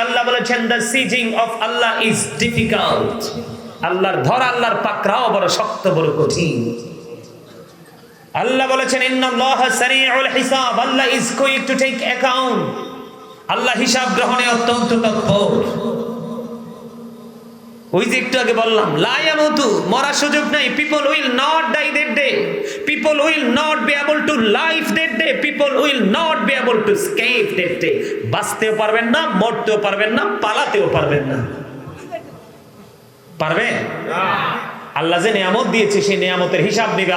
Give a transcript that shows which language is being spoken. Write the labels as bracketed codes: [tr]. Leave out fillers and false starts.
[bn] আল্লাহ বলেছেন [en] the sieging of Allah is difficult। [bn] আল্লাহর ধরা, আল্লাহর পাকড়াও বড় শক্ত, বড় কঠিন। আল্লাহ বলেছেন [ar] ইন্নাল্লাহা সারিউল হিসাব, [bn] আল্লাহ [en] is quick to take account। [bn] আল্লাহ হিসাব গ্রহণে অত্যন্ত তৎপর। ওই যে একটু আগে বললাম [ar] লা ইয়ামুতু, [bn] মরার সুযোগ নাই। [en] people will not die that day, people will not be able to live that day, people will not be able to escape that day। [bn] বাঁচতেও পারবেন না, মরতেও পারবেন না, পালাতেও পারবেন না। পারবেন? আল্লাহ যে নিয়ামত দিয়েছে সেই নিয়ামতের হিসাব নেবে।